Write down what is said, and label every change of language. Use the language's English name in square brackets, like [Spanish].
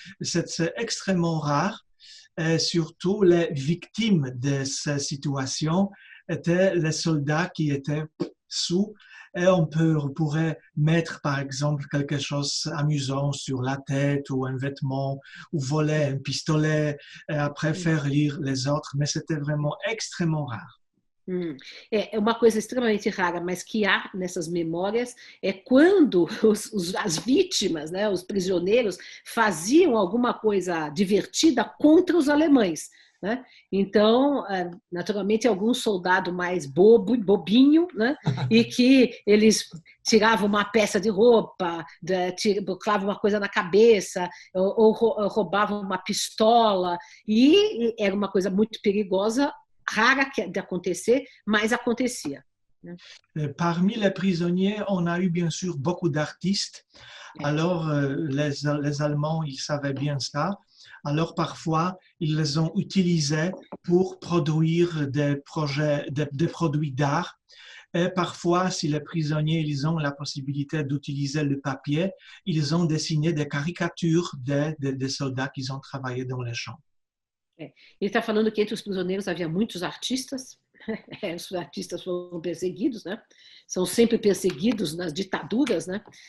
[French] C'est extrêmement rare, et surtout les victimes de ces situations étaient les soldats qui étaient sous. Et on pourrait mettre, par exemple, quelque chose d'amusant sur la tête ou un vêtement, ou voler un pistolet, et après faire rire les autres, mais c'était vraiment extrêmement rare. [Portuguese] É uma coisa extremamente rara, mas que há nessas memórias é quando as vítimas, né, os prisioneiros, faziam alguma coisa divertida contra os alemães, né? Então, naturalmente, algum soldado mais bobinho, né? E que eles tiravam uma peça de roupa, colocavam uma coisa na cabeça, ou roubavam uma pistola, e era uma coisa muito perigosa, rara de acontecer, mas acontecia. [French] Parmi les prisonniers, on a eu bien sûr beaucoup d'artistes. Alors, les Allemands, ils savaient bien ça. Alors, parfois, ils les ont utilisés pour produire des produits d'art. Et parfois, si les prisonniers ils ont la possibilité d'utiliser le papier, ils ont dessiné des caricatures des soldats qui ont travaillé dans les champs. [Portuguese] Ele está falando que entre os prisioneiros havia muitos artistas. Os artistas foram perseguidos, né? São sempre perseguidos nas ditaduras, né?